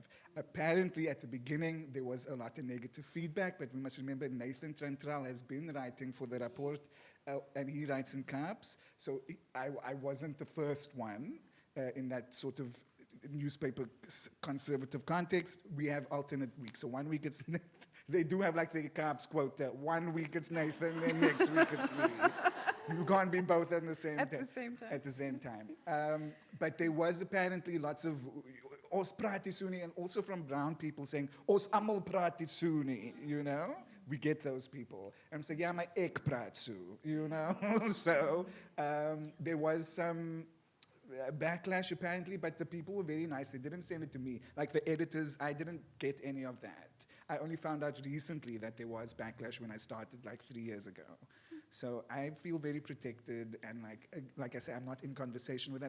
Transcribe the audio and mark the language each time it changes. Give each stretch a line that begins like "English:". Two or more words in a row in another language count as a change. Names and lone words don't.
English: Apparently, at the beginning, there was a lot of negative feedback, but we must remember Nathan Trantral has been writing for the report, and he writes in CAPS, so I wasn't the first one in that sort of newspaper conservative context. We have alternate weeks, so 1 week it's they do have the CAPS quote, 1 week it's Nathan, then next week it's me. You can't be both at the same time. At the same time. But there was apparently lots of
Afrikaans: ons praat die Sunni,
English: and also from brown people saying,
Afrikaans: ons almal praat die Sunni,
English: we get those people. And I'm saying, yeah,
Afrikaans: my ek praat so,
English: you know? So there was some backlash apparently, but the people were very nice. They didn't send it to me. Like the editors, I didn't get any of that. I only found out recently that there was backlash when I started like 3 years ago. So I feel very protected, and like I say, I'm not in conversation with that.